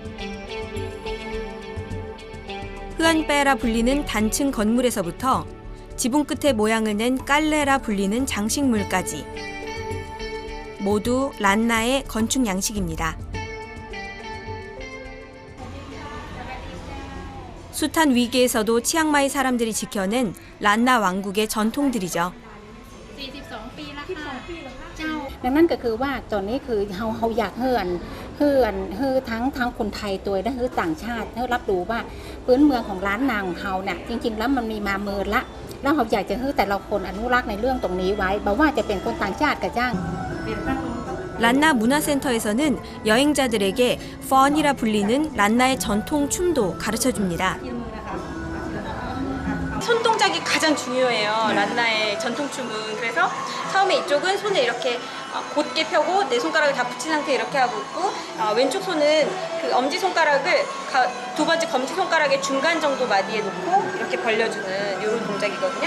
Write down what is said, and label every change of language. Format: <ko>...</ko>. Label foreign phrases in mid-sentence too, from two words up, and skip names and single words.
<ko>흐안빼라 불리는 단층 건물에서부터 지붕 끝에 모양을 낸 깔레라 불리는 장식물까지 모두 란나의 건축 양식입니다. 숱한 위기에서도 치앙마이 사람들이 지켜낸 란나 왕국의 전통들이죠.</ko> <th>ดังนั้นก็คือว่าตอนนี้คือเราอยากทั้งคนไทยตัวและต่างชาติให้รับรู้ว่าพื้นเมืองของล้านนาของเราเนี่ยจริงๆแล้วมันมีมาเมินละแล้วเราอยากจะให้แต่ละคนอนุรักษ์ในเรื่องตรงนี้ไว้บอกว่าจะเป็นคนต่างชาติกับจ้าง</th> <ko>란나 문화센터에서는 여행자들에게 펀이라 불리는 란나의 전통 춤도 가르쳐줍니다. 손동작이 가장 중요해요. 란나의 전통춤은. 그래서 처음에 이쪽은 손을 이렇게 곧게 펴고 내 손가락을 다 붙인 상태 이렇게 하고 있고 왼쪽 손은 그 엄지 손가락을 두 번째 검지 손가락의 중간 정도 마디에 놓고 이렇게 벌려주는 이런 동작이거든요.</ko>